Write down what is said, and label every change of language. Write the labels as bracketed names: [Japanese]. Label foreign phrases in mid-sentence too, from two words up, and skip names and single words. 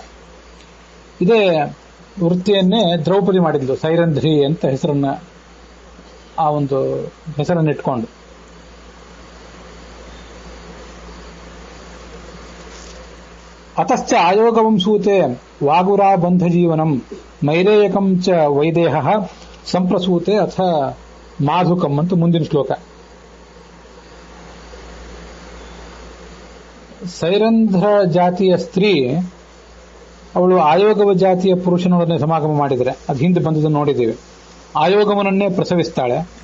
[Kannada] ಇದೇ ವೃತ್ತಿಯನ್ನೇ ದ್ರೌಪದಿ ಮಾಡಿದ್ಲು, ಸೈರಂಧ್ರಿ ಅಂತ ಹೆಸರನ್ನ, ಆ ಒಂದು ಹೆಸರನ್ನಿಟ್ಕೊಂಡು. [Sanskrit] ಅತಶ್ಚ ಆಯೋಗವಂಸೂತೆ ವಾಗುರಾ ಬಂಧ ಜೀವನಂ ನೈರೇಯಕಂ ಚ ವೈದೇಹ ಸಂಪ್ರಸೂತೆ ಅಥ ಮಾಧುಕಂ [Kannada] ಅಂತ ಮುಂದಿನ ಶ್ಲೋಕ. ಸೈರಂಧ್ರ ಜಾತಿಯ ಸ್ತ್ರೀ ಅವಳು ಆಯೋಗವ ಜಾತಿಯ ಪುರುಷನೊಡನೆ ಸಮಾಗಮ ಮಾಡಿದರೆ, ಅದು ಹಿಂದೆ ಬಂದದನ್ನು ನೋಡಿದ್ದೇವೆ. ಆಯೋಗವನನ್ನೇ ಪ್ರಸವಿಸ್ತಾಳೆ.